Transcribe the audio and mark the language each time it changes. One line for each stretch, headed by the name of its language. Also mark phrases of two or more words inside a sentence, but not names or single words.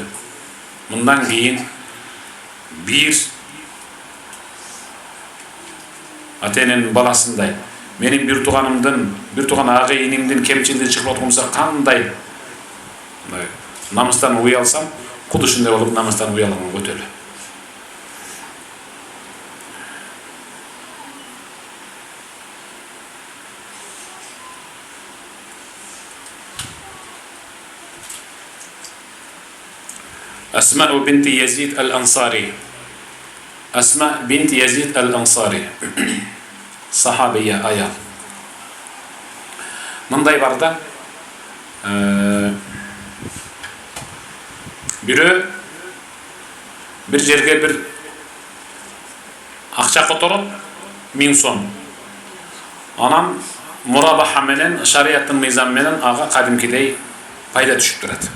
Kyrgyz: Мындан кийин бир ата-эненин баласындай, менин бир туган агайынимдин кемчилдиги чыгып аткан болсо кандай намыстан уялсам, куду ушундай болуп намыстан уялаган көтөлү. Asma binti Yazid al-Ansari. Asma binti Yazid al-Ansari. Сахабийе аял. Мындай бар да, бирөө бир жерге бир акча которуп 1000 сом. Анан мурабаха менен, шарияттын мыйзамы менен ага кадимкидей пайда түшүп турат.